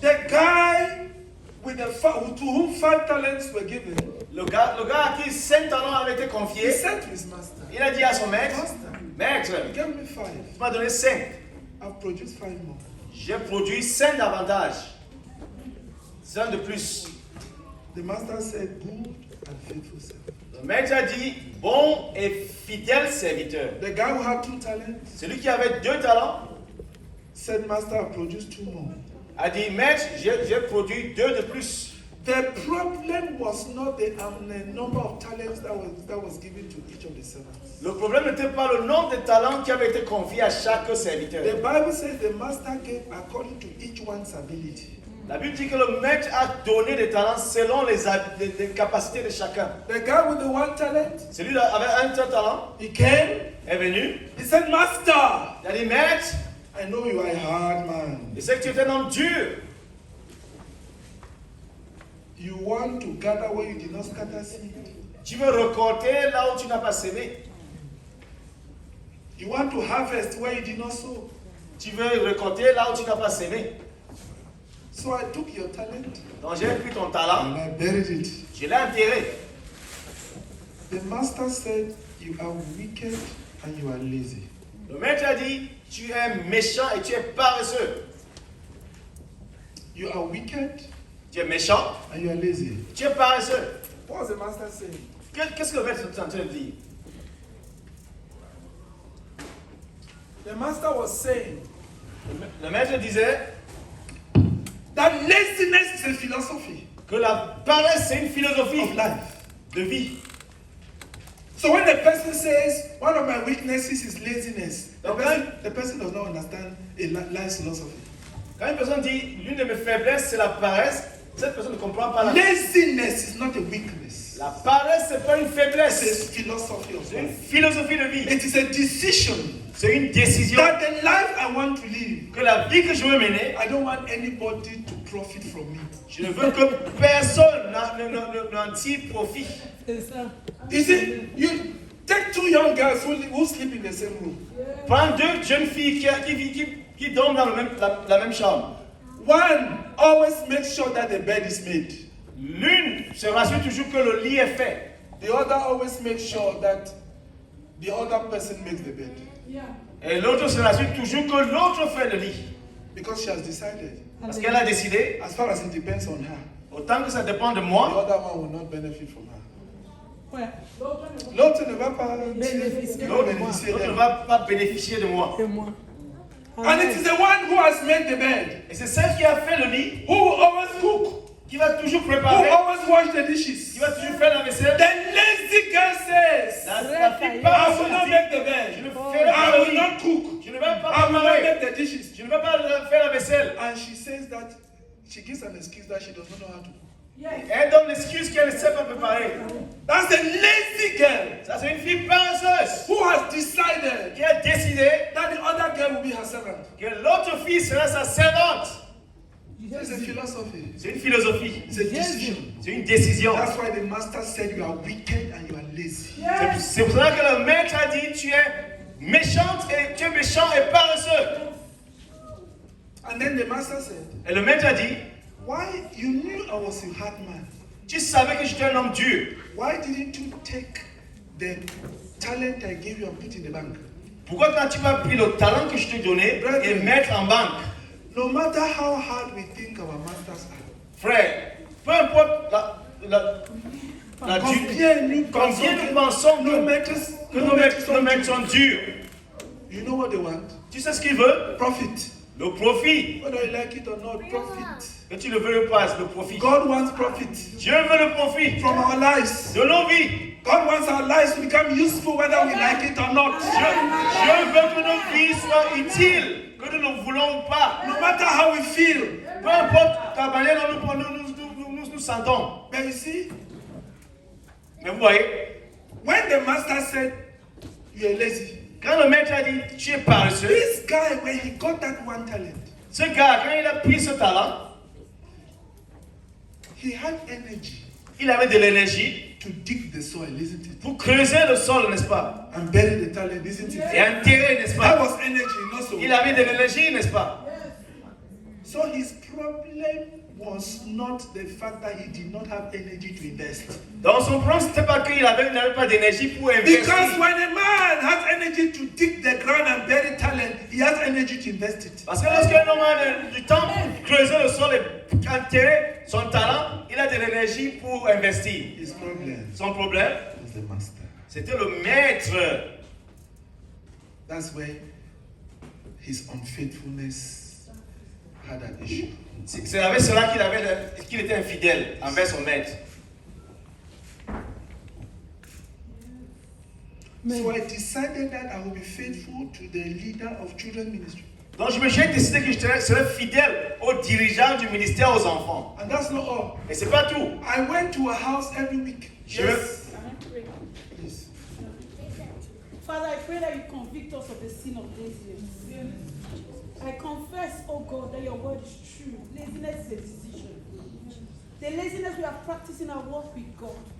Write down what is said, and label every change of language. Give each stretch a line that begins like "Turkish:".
English: The guy to whom 5 talents were given,
French: Le gars à qui 5 talents avaient été
English: he
French: confiés,
English: said to his master,
French: il a dit à son maître,
English: Master,
French: maître,
English: you gave me 5.
French: tu m'as donné 5.
English: I've produced 5 more.
French: J'ai produit 5 davantage. 5 de plus.
English: The master said, good and faithful servant.
French: Le maître a dit, bon et fidèle serviteur.
English: The guy who had 2 talents
French: Celui qui avait 2 talents
English: said, Master, I've produced 2 more.
French: a dit, maître, j'ai produit 2 de plus.
English: The problem was not the number of talents that was given to each of the servants.
French: Le problème n'était pas le nombre de talents qui avaient été confiés à chaque serviteur.
English: The Bible says the master gave according to each one's ability.
French: La Bible dit que le maître a donné des talents selon les capacités de chacun.
English: The guy with the 1 talent,
French: Celui qui avait un seul talent
English: he came,
French: est venu.
English: he said, Master,
French: Il a dit, maître,
English: I know you are a hard man.
French: je sais que tu es un homme dur.
English: You want to gather where you did not scatter seed.
French: Tu veux récolter là où tu n'as pas semé.
English: You want to harvest where you did not sow.
French: Tu veux récolter là où tu n'as pas semé.
English: So I took your talent
French: Donc j'ai pris ton talent,
English: and I buried it.
French: je l'ai enterré.
English: The master said, you are wicked and you are lazy.
French: Le maître a dit, tu es méchant et tu es paresseux.
English: You are wicked
French: Tu es méchant,
English: and you are lazy.
French: tu es paresseux.
English: What was the master saying?
French: Qu'est-ce que le maître est en train de dire?
English: The master was saying
French: Le maître disait
English: that laziness is a philosophy
French: que la paresse c'est une philosophie
English: of life.
French: de vie.
English: So when the person says, one of my weaknesses is laziness, the person does not understand a life philosophy.
French: Quand une personne dit l'une de mes faiblesses c'est la paresse, cette personne ne comprend pas la
English: Laziness is not a weakness.
French: La paresse c'est pas une
English: It's
French: faiblesse,
English: a philosophy of
French: c'est une
English: life.
French: philosophie de vie.
English: It is a decision
French: C'est une décision
English: that the life I want to live,
French: que la vie que je veux mener,
English: I don't want anybody to profit from me.
French: je ne veux que personne n'en tire profit. C'est ça.
English: You see, you take 2 young girls who sleep in the same room.
French: Prends 2 jeunes filles qui dorment dans la même chambre.
English: One always makes sure that the bed is made.
French: L'une se rassure toujours que le lit est fait.
English: The other always makes sure that the other person makes the bed. Yeah.
French: Et l'autre se rassure toujours que l'autre fait le lit.
English: Because she has decided,
French: Parce qu'elle a décidé,
English: as far as it depends on her,
French: autant que ça dépend de
English: the
French: moi,
English: other one will not benefit from her.
French: Ouais. L'autre ne va pas Bénéficier ne va de bénéficier l'autre ne d'elle. va pas bénéficier de moi. C'est moi.
English: And it is the one who has made the bed,
French: Et c'est celle qui a fait le lit,
English: who will always cook,
French: qui va toujours
English: who
French: préparer,
English: always wash the dishes.
French: qui va toujours faire la vaisselle.
English: The lazy girl says,
French: La fille
English: I will
French: passe,
English: not make the
French: je ne
English: bed.
French: ferai
English: I
French: pas le
English: will
French: lit,
English: not cook.
French: je ne vais pas
English: I will not
French: préparer,
English: make the dishes.
French: je ne vais pas faire la vaisselle.
English: And she says that she gives an excuse that she does not know how to cook.
French: Elle donne l'excuse qu'elle ne sait pas préparer.
English: That's a lazy girl
French: Ça, c'est une fille paresseuse
English: who has decided
French: qui a décidé
English: that the other girl will be her servant.
French: que l'autre fille sera sa servante.
English: It's a philosophy.
French: C'est une philosophie.
English: It's a decision.
French: C'est une décision.
English: That's why the master said you are wicked and you are lazy.
French: C'est pour ça que le maître a dit tu es méchant et paresseux.
English: And then the master said,
French: Et le maître a dit,
English: why you knew I was a hard man?
French: tu savais que j'étais un homme dur.
English: Why didn't you take the talent I gave you and put in the bank?
French: Pourquoi n'as-tu pas pris le talent que je t'ai donné et le mettre en banque?
English: No matter how hard we think our masters are,
French: Frère, peu importe combien nous pensons que nos maîtres sont durs,
English: you know what they want?
French: tu sais ce qu'ils veulent?
English: Profit.
French: Le profit.
English: Whether you like it or not, profit.
French: Que tu le veux ou pas, le profit.
English: God wants profit
French: Dieu veut le profit
English: from our lives.
French: de nos vies.
English: God wants our lives to become useful whether we like it or not.
French: Dieu veut que nos vies soient utiles, que nous ne voulons ou pas.
English: No matter how we feel.
French: Peu importe la manière dont nous sentons.
English: But you see,
French: Mais vous voyez,
English: when the master said, you are lazy,
French: quand le maître a dit, tu es paresseux,
English: this guy, when he got that one talent,
French: ce gars, quand il a pris ce talent,
English: he had energy
French: il avait de l'énergie
English: to dig the soil, isn't it?
French: pour creuser le sol, n'est-ce pas?
English: And bury the talent, isn't it?
French: Et enterrer, n'est-ce
English: That
French: pas?
English: was energy, not so.
French: Il avait de l'énergie, n'est-ce pas?
English: So his problem was not the fact that he did not have energy to invest.
French: Donc son problème, c'était pas qu'il n'avait pas d'énergie pour investir.
English: Because when a man has energy to dig the ground and bury talent, he has energy to invest it.
French: Parce que lorsqu'un homme a du temps pour creuser le sol et enterrer son talent, il a de l'énergie pour investir.
English: His problem
French: Son problème,
English: was the master.
French: c'était le maître.
English: That's where his unfaithfulness had an issue.
French: C'est avec cela qu'il était infidèle envers son maître.
English: So I decided that I will be faithful to the leader of children's ministry.
French: Donc j'ai décidé que je serais fidèle aux dirigeants du ministère aux enfants.
English: And that's not all.
French: Et c'est pas tout.
English: I went to a house every week. Yes. Please. Father, I pray that you convict us of the sin of laziness. I confess, oh God, that your word is true. Laziness is a decision. The laziness we have practiced in our walk with God.